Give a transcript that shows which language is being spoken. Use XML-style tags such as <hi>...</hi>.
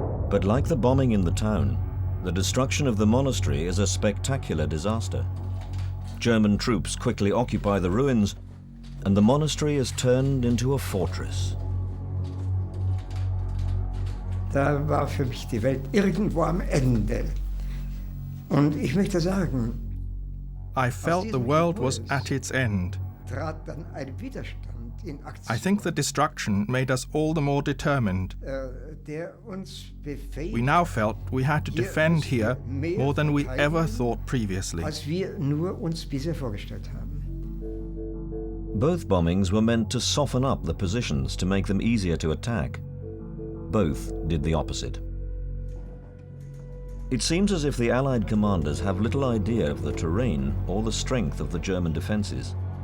<en>But like the bombing in the town, the destruction of the monastery is a spectacular disaster. German troops quickly occupy the ruins, and the monastery is turned into a fortress.</en> <de>Da war für mich die Welt irgendwo am Ende. Und ich möchte sagen,</de> <en>I felt the world was at its end.</en> <de>trat dann ein Widerstand in Aktion,</de> <en>I think the destruction made us all the more determined.</en> <de>Der uns befähigt,</de> <en>We now felt we had to defend here more than we ever thought previously.</en> <de>als wir nur uns bisher vorgestellt haben.</de> <en>Both bombings were meant to soften up the positions to make them easier to attack. Both did the opposite. It seems as if the Allied commanders have little idea of the terrain or the strength of the German defences.</en>